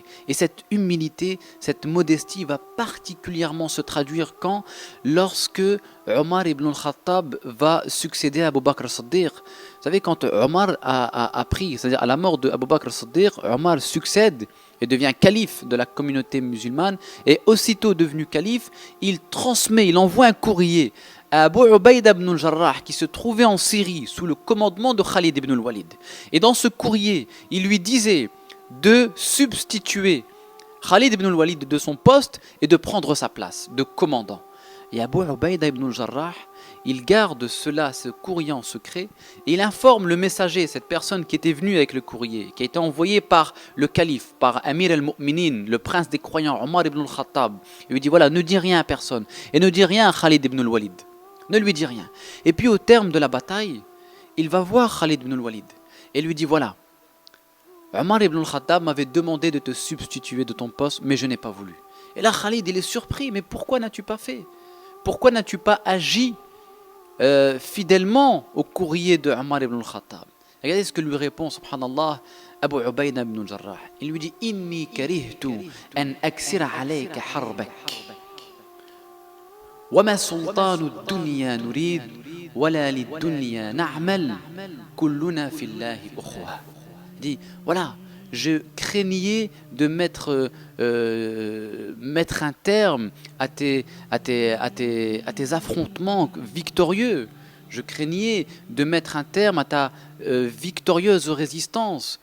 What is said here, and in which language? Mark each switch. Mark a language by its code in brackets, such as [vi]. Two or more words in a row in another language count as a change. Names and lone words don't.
[fr] Et cette humilité, cette modestie va particulièrement se traduire lorsque Omar ibn al-Khattab va succéder à Abu Bakr as-Siddiq. Vous savez, quand Omar a pris, c'est-à-dire à la mort de Abu Bakr as-Siddiq, Omar succède et devient calife de la communauté musulmane, et aussitôt devenu calife, il envoie un courrier à Abu Ubaïda ibn al-Jarrah qui se trouvait en Syrie sous le commandement de Khalid ibn al-Walid. Et dans ce courrier, il lui disait de substituer Khalid ibn al-Walid de son poste et de prendre sa place de commandant. Et Abu Ubaïda ibn al-Jarrah, il garde cela, ce courrier en secret, et il informe le messager, cette personne qui était venue avec le courrier, qui a été envoyé par le calife, par [ar] أمير المؤمنين, [fr] le prince des croyants, Omar ibn al-Khattab. Il lui dit voilà, ne dis rien à personne, et ne dis rien à Khalid ibn al-Walid. Ne lui dis rien. Et puis au terme de la bataille, il va voir Khalid ibn al-Walid, et lui dit voilà, Omar ibn al-Khattab m'avait demandé de te substituer de ton poste, mais je n'ai pas voulu. Et là, Khalid, il est surpris, mais pourquoi n'as-tu pas fait? Pourquoi n'as-tu pas agi fidèlement au courrier de Omar ibn al-Khattab? Regardez ce que lui répond, subhanallah, Abu Ubayda ibn al-Jarrah. Il lui dit [ar] إني كرهت أن أكسر عليك حربك. وما سلطان الدنيا نريد ولا للدنيا نعمل كلنا في الله أخوة. [fr] Il dit voilà, je craignais de mettre un terme à tes affrontements victorieux. Je craignais de mettre un terme à ta victorieuse résistance.